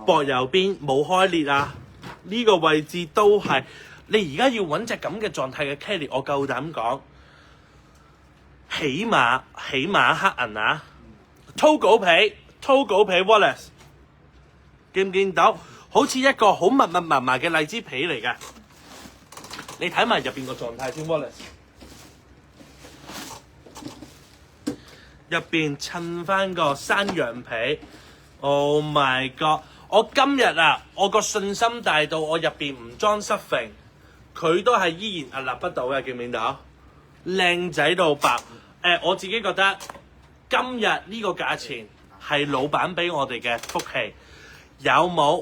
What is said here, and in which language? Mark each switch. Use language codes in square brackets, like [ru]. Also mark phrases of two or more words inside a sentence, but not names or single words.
[yue] 膊右邊冇開裂啊，呢個位置都係你而家要揾隻咁嘅狀態嘅 Kelly， 我夠膽講，起碼黑銀啊，Togo 皮 Wallace， 見唔見到？好似一個好密麻嘅荔枝皮嚟嘅，你睇埋入邊個狀態先 Wallace。入邊襯翻個山羊皮 ， [en] Oh my god！ [yue] 我今日啊，我個信心大到我入邊唔裝濕揈，佢都係依然屹立不倒嘅，見唔見到？靚仔到爆！我自己覺得今日呢個價錢係老闆俾我哋嘅福氣，有冇？